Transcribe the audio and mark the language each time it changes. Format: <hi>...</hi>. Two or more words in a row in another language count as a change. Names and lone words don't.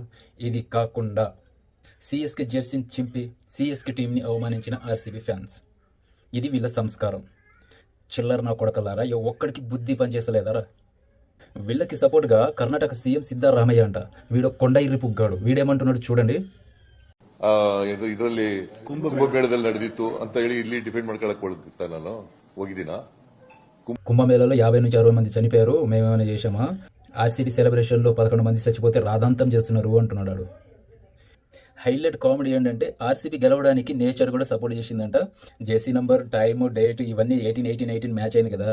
<te>ఇది కాకుండా సిఎస్కే జెర్సీని చింపి సిఎస్కే టీంని అవమానించిన ఆర్సీబీ ఫ్యాన్స్. ఇది వీళ్ళ సంస్కారం. చిల్లర నా కొడకలారా, ఒక్కడికి బుద్ధి పనిచేసలేదారా? వీళ్ళకి సపోర్ట్గా కర్ణాటక సీఎం సిద్ధారామయ్య అంట. వీడు కొండ ఇర్రి పుగ్గాడు. వీడేమంటున్నాడు చూడండి.</te> <kn>ಇದರಲ್ಲಿ ಕುಂಭಮೇಳದಲ್ಲಿ ನಡೆದಿತ್ತು ಅಂತ ಹೇಳಿ ಇಲ್ಲಿ ಡಿಫೆಂಡ್ ಮಾಡ್ಕೊಳಕ್ ನಾನು ಹೋಗಿದ್ದೀನ.</kn> <te>కుంభమేళలో 50 నుంచి 60 మంది చనిపోయారు, మేమేమైనా చేశామా? ఆర్సీబీ సెలబ్రేషన్లో 11 మంది చచ్చిపోతే రాధాంతం చేస్తున్నారు అంటున్నాడు.</te> <en>highlight comedy</en> <te>ఏంటంటే ఆర్సీబీ గెలవడానికి నేచర్ కూడా సపోర్ట్ చేసిందంట.</te> <en>jersey number, time, date</en> <te>ఇవన్నీ 18 మ్యాచ్ అయింది కదా.</te>